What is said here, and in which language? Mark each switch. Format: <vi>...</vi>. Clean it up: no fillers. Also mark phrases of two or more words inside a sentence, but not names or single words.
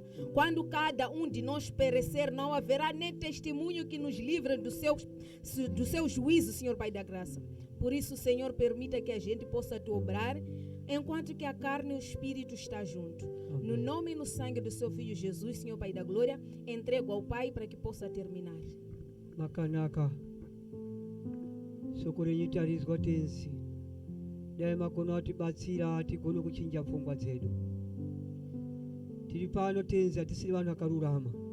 <pt>Quando cada um de nós perecer, não haverá nem testemunho que nos livre do seu juízo, Senhor Pai da Graça. Por isso, Senhor, permita que a gente possa te obrar, enquanto que a carne e o espírito estão juntos. No nome e no sangue do seu Filho Jesus, Senhor Pai da Glória, entrego ao Pai para que possa terminar.</pt> <sn>makanaka soko renyu tarizwa tensi dai makono atibatsira tigone kuchinja pfungwa dzedu tiri pano tenzi hatisiri vanhu vakarurama</sn>